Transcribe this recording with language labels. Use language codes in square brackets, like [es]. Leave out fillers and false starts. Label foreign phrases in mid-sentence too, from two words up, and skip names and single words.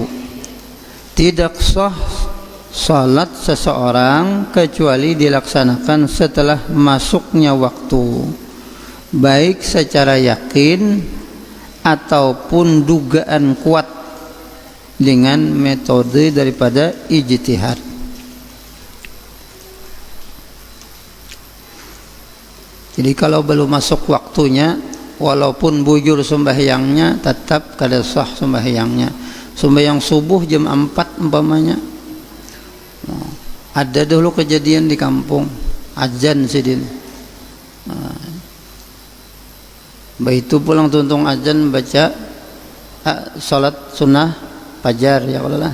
[id] Tidak sah salat seseorang kecuali dilaksanakan setelah masuknya waktu, baik secara yakin ataupun dugaan kuat dengan metode daripada ijtihad. Jadi kalau belum masuk waktunya, [bjn] walaupun bujur sembahyangnya, tetap kada sah sembahyangnya. Sembahyang subuh jam 4 umpamanya, ada dulu kejadian di kampung, azan sidin. Begitu pulang tuntung azan baca salat sunnah fajar [ar] يا الله.